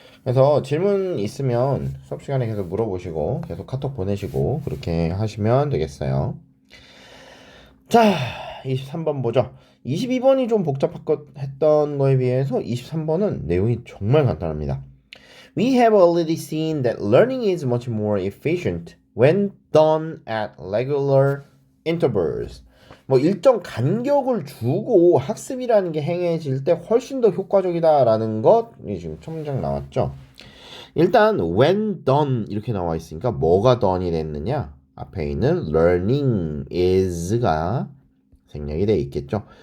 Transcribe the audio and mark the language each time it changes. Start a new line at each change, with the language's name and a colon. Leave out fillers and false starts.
Korean: 그래서 질문 있으면 수업 시간에 계속 물어보시고 계속 카톡 보내시고 그렇게 하시면 되겠어요. 자, 23번 보죠. 22번이 좀 복잡했던 거에 비해서 23번은 내용이 정말 간단합니다.
English: We have already seen that learning is much more efficient when done at regular intervals.
Korean: 뭐 일정 간격을 두고 학습이라는 게 행해질 때 훨씬 더 효과적이다라는 것이 지금 첫 문장 나왔죠. 일단 when done 이렇게 나와 있으니까 뭐가 done이 됐느냐? 앞에 있는 learning is가 생략이 되어 있겠죠.